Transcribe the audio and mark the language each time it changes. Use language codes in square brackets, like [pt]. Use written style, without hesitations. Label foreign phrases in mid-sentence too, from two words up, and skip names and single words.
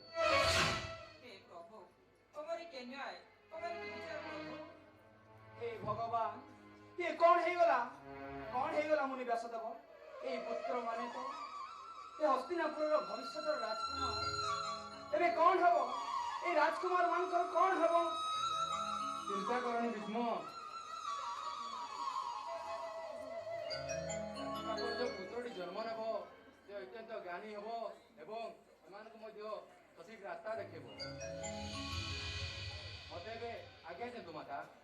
[or] ହେ ପ୍ରଭୁ, ତମରି କି ନ୍ୟାୟ, ତମରି କି ବିଚାର ପ୍ରଭୁ। ଏ ଭଗବାନ, ଇଏ କଣ ହେଇଗଲା? କଣ ହେଇଗଲା ମୁନି ବ୍ୟାସଦେବ? ଏଇ ପୁତ୍ର ମାନେ ତ ଏ ହସ୍ତିନାପୁରର ଭବିଷ୍ୟତର ରାଜକୁମାର। ଏବେ କଣ ହେବ? ଏଇ ରାଜକୁମାର ମାନକର কଣ ହେବ? ଚିନ୍ତା କରନି ଭୀଷ୍ମ। ତାଙ୍କର ଯୋଉ ପୁତ୍ରଟି ଜନ୍ମ ନେବ ସେ ଅତ୍ୟନ୍ତ ଜ୍ଞାନୀ ହେବ ଏବଂ ଏମାନଙ୍କୁ ମଧ୍ୟ ସଠିକ ରାସ୍ତା ଦେଖେଇବ। ମତେ ଏବେ ଆଜ୍ଞା ଦିଅନ୍ତୁ ମାତା।